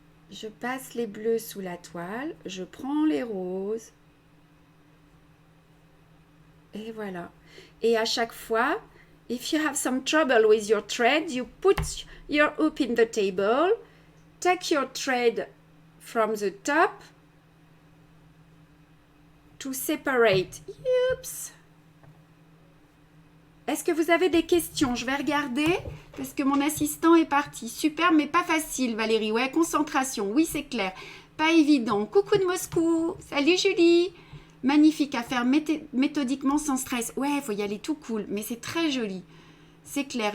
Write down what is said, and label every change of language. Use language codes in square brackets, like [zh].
[fr] Je passe les bleus sous la toile, je prends les roses. Et voilà. Et à chaque fois, [en] if you have some trouble with your thread, you put your hoop in the table, take your thread from the top to separate. Oops. [fr] Est-ce que vous avez des questions? Je vais regarder parce que mon assistant est parti. Super, mais pas facile, Valérie. Ouais, concentration. Oui, c'est clair. Pas évident. Coucou de Moscou. Salut Julie. Magnifique à faire méthodiquement sans stress. Ouais, il faut y aller tout cool, mais c'est très joli. C'est clair.